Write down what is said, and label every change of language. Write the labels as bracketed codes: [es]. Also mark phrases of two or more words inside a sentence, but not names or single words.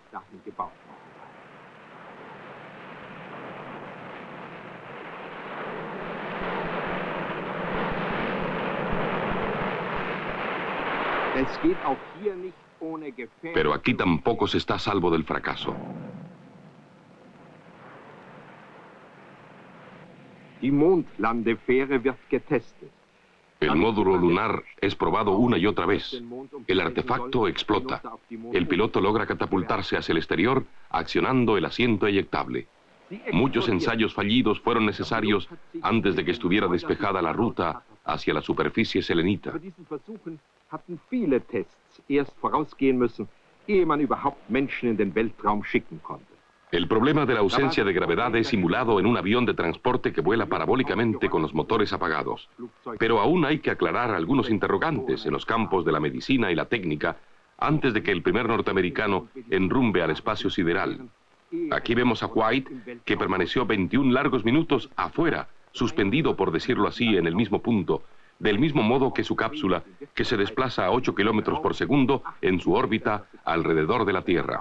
[es] Pero aquí tampoco se está a salvo del fracaso. [de] Die Mondlandefähre wird getestet. [es] El módulo lunar es probado una y otra vez. El artefacto explota. El piloto logra catapultarse hacia el exterior accionando el asiento eyectable. Muchos ensayos fallidos fueron necesarios antes de que estuviera despejada la ruta hacia la superficie selenita. [de] Für diesen Versuchen hatten viele Tests erst vorausgehen müssen, ehe man überhaupt Menschen in den Weltraum schicken konnte. [es] El problema de la ausencia de gravedad es simulado en un avión de transporte que vuela parabólicamente con los motores apagados. Pero aún hay que aclarar algunos interrogantes en los campos de la medicina y la técnica antes de que el primer norteamericano enrumbe al espacio sideral. Aquí vemos a White, que permaneció 21 largos minutos afuera, suspendido, por decirlo así, en el mismo punto, del mismo modo que su cápsula, que se desplaza a 8 kilómetros por segundo en su órbita alrededor de la Tierra.